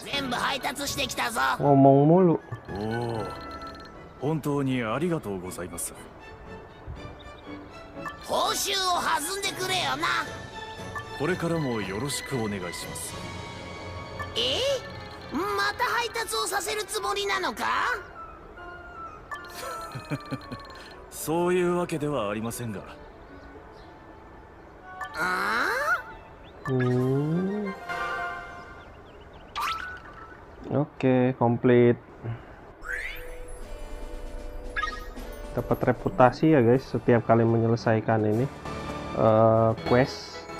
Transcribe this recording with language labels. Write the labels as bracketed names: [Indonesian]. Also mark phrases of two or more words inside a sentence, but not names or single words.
[Japanese] 全部配達してきたぞ。 [Indonesian] ngomong mulu. [Japanese] おお、本当にありがとうございます。報酬を弾んでくれよな。これからもよろしくお願いします。また配達をさせるつもりなのか。そういうわけではありませんが。 [Indonesian] Oke, komplit. Dapat reputasi ya guys setiap kali menyelesaikan ini quest.